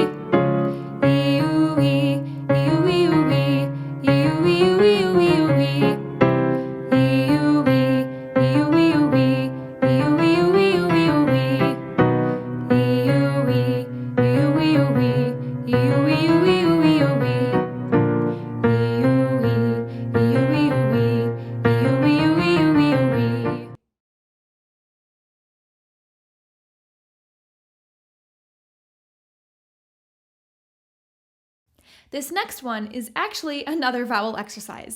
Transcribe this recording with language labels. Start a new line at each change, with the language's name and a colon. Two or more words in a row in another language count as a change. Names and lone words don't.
English: E, U, E, E, U, E, U, E, E, U, E, U, E, U, E, U, E. E, U, E, E, U, E, U, E, E, U, E, U, E, U, E, U, E. E, U, E, E, U, E, U, E, E, U, E, U, E, U, E, U, E. This next one is actually another vowel exercise.